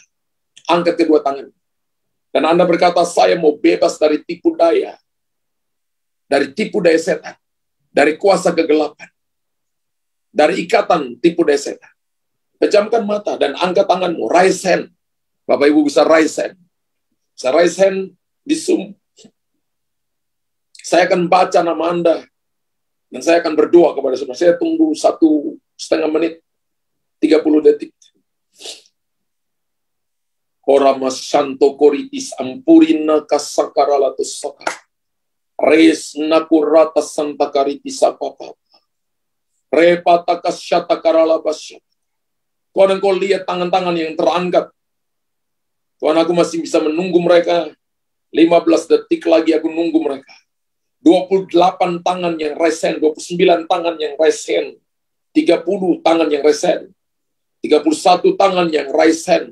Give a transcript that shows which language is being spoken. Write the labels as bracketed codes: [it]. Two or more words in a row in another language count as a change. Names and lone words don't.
[id] Angkat kedua tangan. Dan Anda berkata, saya mau bebas dari tipu daya. Dari tipu daya setan. Dari kuasa kegelapan. Dari ikatan tipu daya setan. Pejamkan mata dan angkat tanganmu, [en] raise hand. [id] Bapak Ibu bisa [en] raise hand. [id] Bisa [en] raise hand [id] di Zoom. Saya akan baca nama Anda dan saya akan berdoa kepada saudara. Saya tunggu 1,5 menit. 30 detik. Orama santo koritis ampurina kasakaralatus saka. Res nakurata santa karitis apapa. Repata kasyata karalabasya. Tuhan, Engkau lihat tangan-tangan yang terangkat. Tuhan, aku masih bisa menunggu mereka. 15 detik lagi aku nunggu mereka. 28 tangan yang resen, 29 tangan yang resen, 30 tangan yang resen, 31 tangan yang resen.